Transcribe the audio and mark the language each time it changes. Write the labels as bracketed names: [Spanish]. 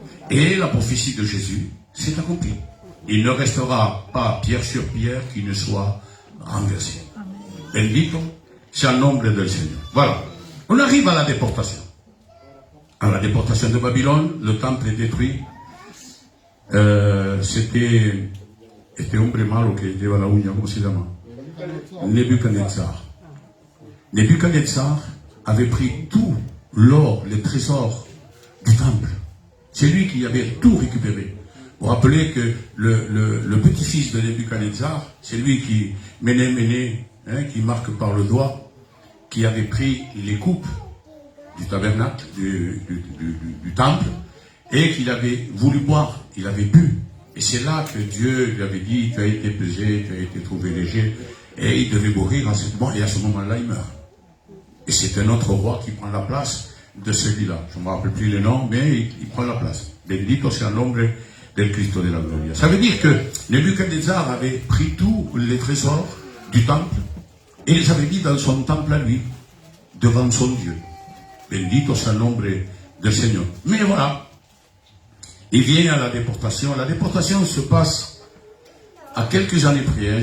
[French] Et la prophétie de Jésus s'est accomplie. Il ne restera pas pierre sur pierre qui ne soit renversée. [Spanish] Bendito sea el nombre del [French] Seigneur. Voilà. On arrive à la déportation. À la déportation de Babylone, le temple est détruit. C'était [Spanish] hombre malo que lleva la uña, ¿cómo se llama? [French] Nebuchadnezzar. Nebuchadnezzar avait pris tout l'or, les trésors du temple. C'est lui qui avait tout récupéré. Vous vous rappelez que le petit-fils de Nebuchadnezzar, c'est lui qui, Méné, qui marque par le doigt, qui avait pris les coupes du tabernacle, du temple, et qu'il avait voulu boire, il avait bu. Et c'est là que Dieu lui avait dit, tu as été pesé, tu as été trouvé léger, et il devait mourir en ce moment, et à ce moment-là, il meurt. Et c'est un autre roi qui prend la place de celui-là. Je ne me rappelle plus le nom, mais il prend la place. [Spanish] Bendito sea el nombre del Cristo de la Gloria. [French] Ça veut dire que Nebuchadnezzar avait pris tous les trésors du temple, et il les avait mis dans son temple à lui, devant son Dieu. [Spanish] Bendito sea el nombre del [French] Seigneur. Mais voilà, il vient à la déportation. La déportation se passe à quelques années près.